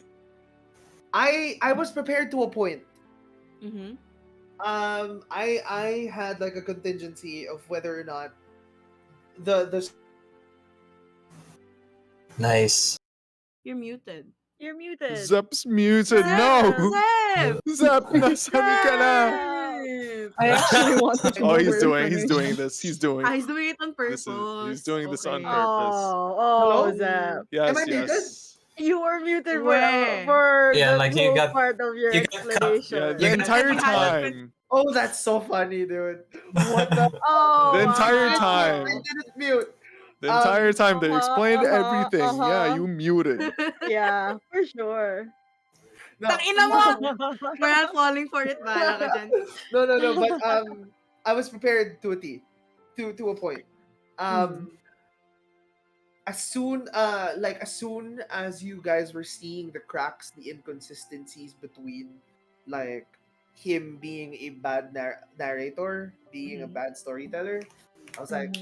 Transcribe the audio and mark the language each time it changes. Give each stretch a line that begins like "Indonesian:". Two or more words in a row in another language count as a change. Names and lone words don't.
English: I was prepared to a point. Mm-hmm. I had like a contingency of whether or not the Nice. You're muted. You're muted. Zep's muted. No! Zep!
Filipino: Zep, nasaan ka na?
English: Zep! I actually wanted to Oh, know he's more doing information. this. He's doing Ah, he's doing it on this. He's purpose. doing this on Okay. purpose. Hello? Zap. Yes, Am I muted? yes. You were muted Where? for Yeah, the like you whole got- part of your you got cut. explanation. Yeah, You the got entire cut. time. Oh, that's so funny, dude. What the? Oh, The entire I time. didn't mute. The entire time they Uh-huh, explained uh-huh, everything. Yeah, uh-huh. you muted. Yeah, for sure. No,
Filipino: Tangina mo!
English: We're not falling for it,
Filipino: bahala ka dyan.
English: no. But I was prepared to a T, to a point. As soon as you guys were seeing the cracks, the inconsistencies between like him being a bad narrator, being a bad storyteller, I was like,